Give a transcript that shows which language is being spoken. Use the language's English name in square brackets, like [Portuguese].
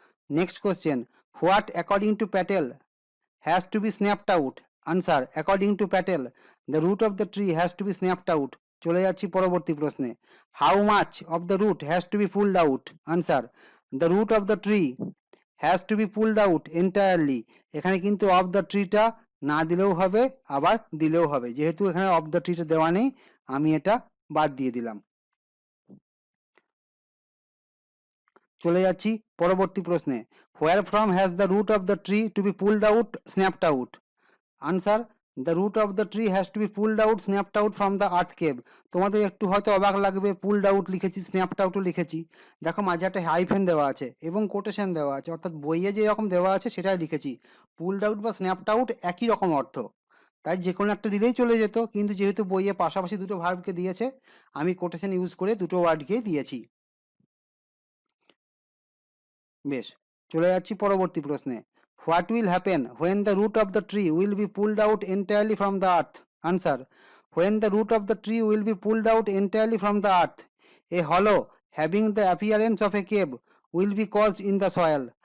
[English] Next question, what according to Patel has to be snapped out? Answer, according to Patel the root of the tree has to be snapped out. [Bangla] চলে যাচ্ছি পরবর্তী প্রশ্নে, [English] how much of the root has to be pulled out? Answer, the root of the tree has to be pulled out entirely. [Bangla] এখানে কিন্তু of the tree টা না দিলেও হবে আবার দিলেও হবে, যেহেতু এখানে of the tree টা দেওয়া নেই আমি এটা বাদ দিয়ে দিলাম। [English] চলে যাচ্ছি পরবর্তী প্রশ্নে, where from has the root of the tree to be pulled out snapped out? Answer, the root of the tree has to be pulled out snapped out from the earth cave. [Bangla] তোমাদের একটু হয়তো অবাক লাগবে, pulled out লিখেছি snapped outও লিখেছি, দেখো মাঝে একটা হাইফেন দেওয়া আছে এবং কোটেশন দেওয়া আছে, অর্থাৎ বইয়ে যে রকম দেওয়া আছে সেটাই লিখেছি। pulled out বা snapped out একই রকম অর্থ, তাই যে কোনো একটা দিলেই চলে যেত, কিন্তু যেহেতু বইয়ে পাশাপাশি দুটো ভার্বকে দিয়েছে আমি কোটেশন ইউজ করে দুটো ওয়ার্ডকে দিয়েছি। বেশ, চলে যাচ্ছি পরবর্তী প্রশ্নে, [English] what will happen when the root of the tree will be pulled out entirely from the earth? Answer, when the root of the tree will be pulled out entirely from the earth a hollow having the appearance of a cave will be caused in the soil.